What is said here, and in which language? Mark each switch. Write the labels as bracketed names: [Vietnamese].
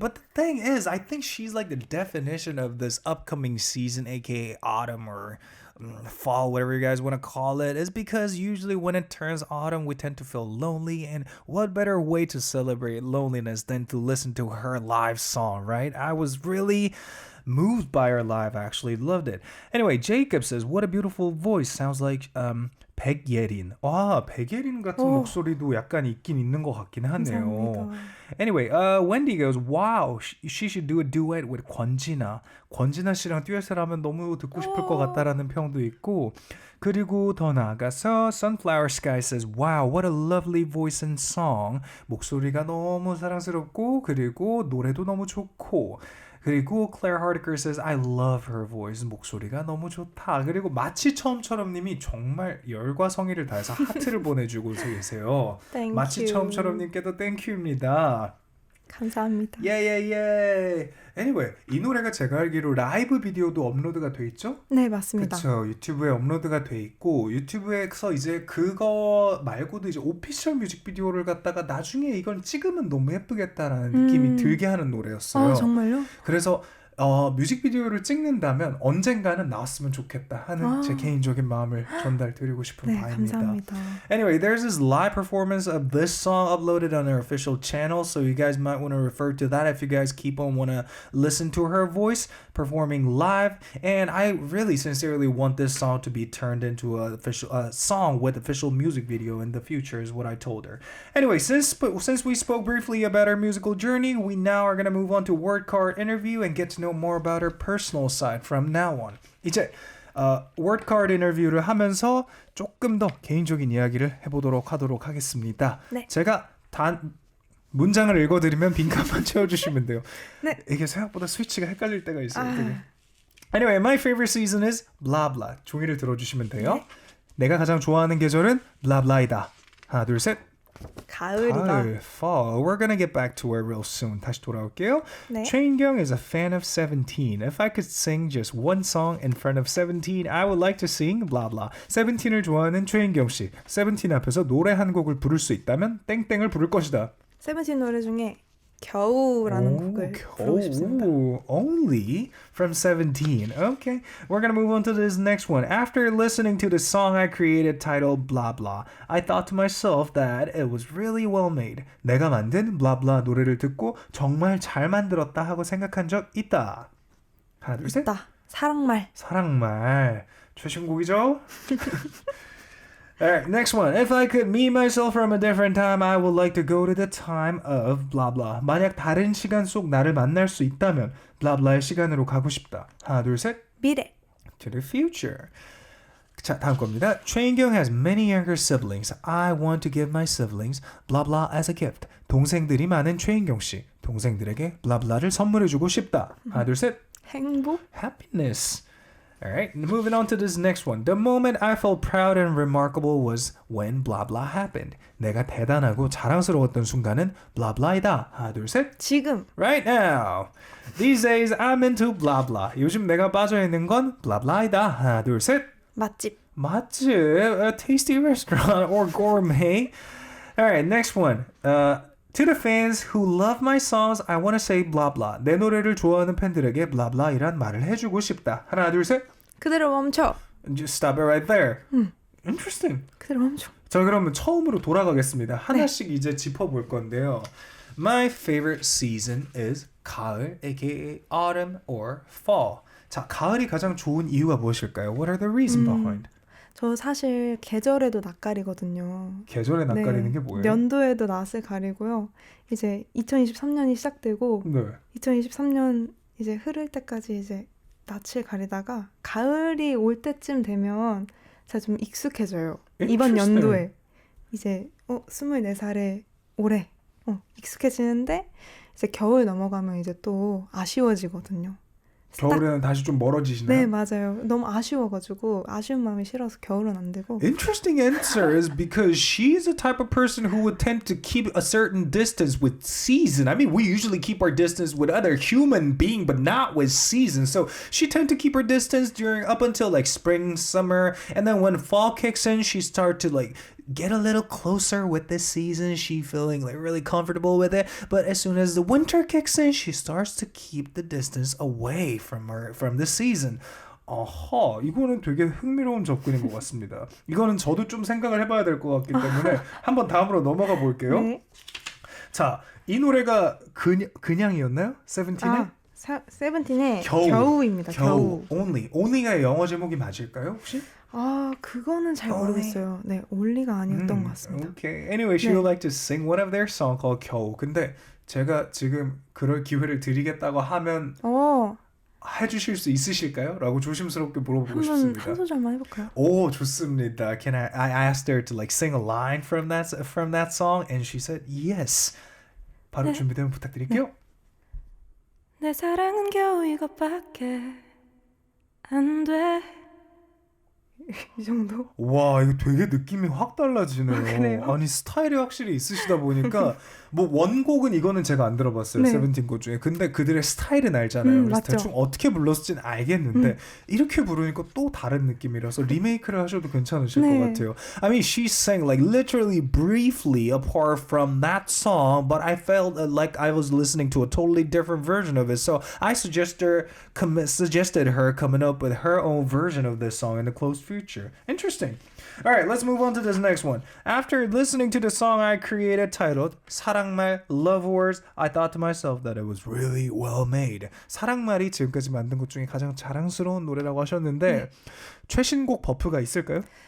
[English] But the thing is, I think she's like the definition of this upcoming season, aka autumn or fall, whatever you guys want to call it, is because usually when it turns autumn, we tend to feel lonely. And what better way to celebrate loneliness than to listen to her live song, right? I was really moved by her live, actually. Loved it. Anyway, Jacob says, what a beautiful voice. Sounds like 백예린. [Korean] 와, 백예린 같은 목소리도 약간 있긴 있는 것 같긴 하네요. 감사합니다. [English] Anyway, Wendy goes, wow, she should do a duet with 권진아. [Korean] 권진아 씨랑 듀엣을 하면 너무 듣고 싶을 것 같다라는 평도 있고, 그리고 더 나아가서 [English] Sunflower Sky says, wow, what a lovely voice and song. [Korean] 목소리가 너무 사랑스럽고, 그리고 노래도 너무 좋고, 그리고 [English] Claire Hardiker says, I love her voice. [Korean] 목소리가 너무 좋다. 그리고 마치 처음처럼 님이 정말 열과 성의를 다해서 하트를 보내주고 계세요. [English] Thank [Korean] 마치 [English] you. [Korean] 처음처럼 님께도 땡큐입니다. 감사합니다. 예. Anyway, 이 노래가 제가 알기로 라이브 비디오도 업로드가 돼 있죠? 네, 맞습니다. 그렇죠. 유튜브에 업로드가 돼 있고 유튜브에서 이제 그거 말고도 이제 오피셜 뮤직비디오를 갖다가 나중에 이걸 찍으면 너무 예쁘겠다라는 느낌이 들게 하는 노래였어요. 아, 정말요? 그래서 뮤직비디오를 찍는다면 언젠가는 나왔으면 좋겠다 하는 제 개인적인 마음을 전달드리고 싶은 네, 바입니다. 감사합니다. [English] Anyway, there's this live performance of this song uploaded on her official channel, so you guys might want to refer to that if you guys keep on want to listen to her voice performing live. And I really sincerely want this song to be turned into a song with official music video in the future is what I told her. Anyway, since we spoke briefly about our musical journey, we now are going to move on to word card interview and get to know more about her personal side from now on. [Korean] 이제 word card 인터뷰를 하면서 조금 더 개인적인 이야기를 해보도록 하겠습니다. 네. 제가 문장을 읽어드리면 빈칸만 채워주시면 돼요. 네. 이게 생각보다 스위치가 헷갈릴 때가 있어요. [English] Anyway, my favorite season is blah blah. [Korean] 종이를 들어주시면 돼요. 네. 내가 가장 좋아하는 계절은 blah blah이다. 하나, 둘, 셋. 가을이다. 가을, fall. [English] We're gonna get back to it real soon. [Korean] 다시 돌아올게요. 네. [English] Choi In Gyeong is a fan of 17. If I could sing just one song in front of 17, I would like to sing blah blah. [Korean] 17을 좋아하는 Choi In Gyeong 씨. 17 앞에서 노래 한 곡을 부를 수 있다면 땡땡을 부를 것이다. 세븐틴 노래 중에 겨우라는 곡을 부르고 싶습니다. [English] Only from 17. Okay, we're gonna move on to this next one. After listening to the song I created titled Blah Blah, I thought to myself that it was really well made. [Korean] 내가 만든 Blah Blah 노래를 듣고 정말 잘 만들었다 하고 생각한 적 있다. 하나, 둘, 셋. 있다. 사랑말. [English] 사랑말. [Korean] 최신곡이죠? [English] Alright, next one. If I could meet myself from a different time, I would like to go to the time of blah blah. [Korean] 만약 다른 시간 속 나를 만날 수 있다면 blah blah의 시간으로 가고 싶다. 하나, 둘, 셋. 미래. [English] To the future. [Korean] 자, 다음 겁니다. [English] Choi In Gyeong has many younger siblings. I want to give my siblings blah blah as a gift. [Korean] 동생들이 많은 Choi In Gyeong 씨. 동생들에게 blah blah를 선물해주고 싶다. 하나, 둘, 셋. 행복. [English] Happiness. Alright, moving on to this next one. The moment I felt proud and remarkable was when blah blah happened. [Korean] 내가 대단하고 자랑스러웠던 순간은 blah blah이다. 하나, 둘, 셋. 지금. [English] Right now. These days I'm into blah blah. [Korean] 요즘 내가 빠져있는 건 blah blah이다. 하나, 둘, 셋. 맛집. [English] 맛집. A tasty restaurant or gourmet. Alright, next one. To the fans who love my songs, I want to say blah blah. [Korean] 내 노래를 좋아하는 팬들에게 blah blah이란 말을 해주고 싶다. 하나, 둘, 셋. 그대로 멈춰. [English] Just stop it right there. Interesting. [Korean] 그대로 멈춰. 자, 그러면 처음으로 돌아가겠습니다. 하나씩 이제 짚어볼 건데요. [English] My favorite season is [Korean] 가을, [English] aka autumn or fall. [Korean] 자, 가을이 가장 좋은 이유가 무엇일까요? [English] What are the reasons behind? [Korean] 저 사실 계절에도 낯가리거든요. 계절에 낯가리는 게 뭐예요? 연도에도 낯을 가리고요. 이제 2023년이 시작되고 2023년 이제 흐를 때까지 이제 낯을 가리다가 가을이 올 때쯤 되면 제가 좀 익숙해져요. 이번 연도에 이제 24살에 올해 익숙해지는데 이제 겨울 넘어가면 이제 또 아쉬워지거든요. 겨울에는 다시 좀 멀어지시나요? 네, 맞아요. 너무 아쉬워가지고 아쉬운 마음이 싫어서 겨울은 안 되고. [English] Interesting answer is because she's the type of person who would tend to keep a certain distance with season. I mean, we usually keep our distance with other human being, but not with season. So she tend to keep her distance during up until like spring, summer, and then when fall kicks in, she start to like get a little closer with this season. She feeling like really comfortable with it. But as soon as the winter kicks in, she starts to keep the distance away from the season. [Korean] 어허, 이거는 되게 흥미로운 접근인 것 같습니다. 이거는 저도 좀 생각을 해봐야 될 것 같기 때문에 한번 다음으로 넘어가 볼게요. 네. 자, 이 노래가 그냥이었나요? 세븐틴의? 세븐틴의 겨우입니다. 겨우. Only가 영어 제목이 맞을까요, 혹시? 그거는 잘 모르겠어요. 네, only가 아니었던 것 같습니다. [English] Okay. Anyway, she would like to sing one of their song called 겨우. [Korean] 근데 제가 지금 그럴 기회를 드리겠다고 하면 해주실 수 있으실까요? 라고 조심스럽게 물어보고 싶습니다. 한 소절만 해볼까요? 오, 좋습니다. [English] I asked her to like sing a line from that song, and she said yes. [Korean] 바로 준비되면 부탁드릴게요. 내 사랑은 겨우 이것밖에 안 돼. 이 정도? 와, 이거 되게 느낌이 확 달라지네요. 그래요? 아니, 스타일이 확실히 있으시다 보니까 뭐 원곡은 이거는 제가 안 들어봤어요. 세븐틴 곡 중에. 근데 그들의 스타일은 알잖아요. 그래서 맞죠. 대충 어떻게 불렀을지는 알겠는데 이렇게 부르니까 또 다른 느낌이라서 리메이크를 하셔도 괜찮으실 것 같아요. [English] I mean, she sang like literally briefly apart from that song, but I felt like I was listening to a totally different version of it. So I suggested her coming up with her own version of this song in the close future. Interesting. All right, let's move on to this next one. After listening to the song I created titled 사랑말 Love Words, I thought to myself that it was really well made. [Korean] 사랑말이 지금까지 만든 것 중에 가장 자랑스러운 노래라고 하셨는데 최신곡 버프가 있을까요?